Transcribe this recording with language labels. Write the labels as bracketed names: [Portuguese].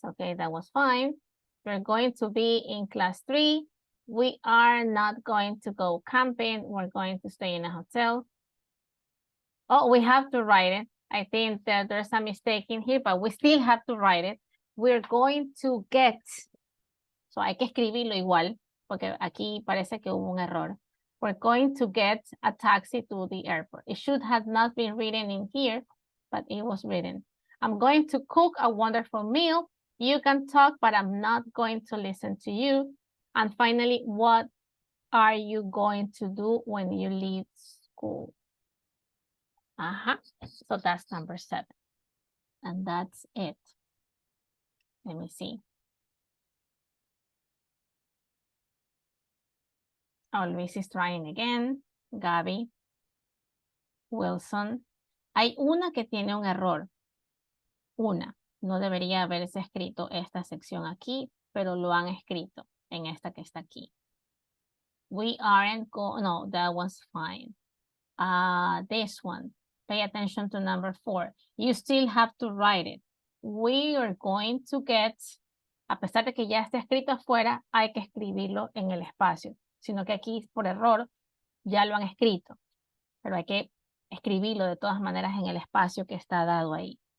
[English] Okay, that was fine. We're going to be in class 3. We are not going to go camping. We're going to stay in a hotel. Oh, we have to write it. I think that there's a mistake in here, but we still have to write it. We're going to get. [Spanish] So hay que escribirlo igual, porque aquí parece que hubo un error. [English] We're going to get a taxi to the airport. It should have not been written in here, but it was written. I'm going to cook a wonderful meal. You can talk, but I'm not going to listen to you. And finally, what are you going to do when you leave school? So that's number 7. And that's it. Let me see. Oh, Luis is trying again. Gaby. Wilson. [Spanish] Hay una que tiene un error. Una. No debería haberse escrito esta sección aquí, pero lo han escrito en esta que está aquí. [English] We aren't going, no, that one's fine. This one. Pay attention to number 4. You still have to write it. We are going to get, [Spanish] a pesar de que ya esté escrito afuera, hay que escribirlo en el espacio. Sino que aquí, por error, ya lo han escrito. Pero hay que escribirlo de todas maneras en el espacio que está dado ahí.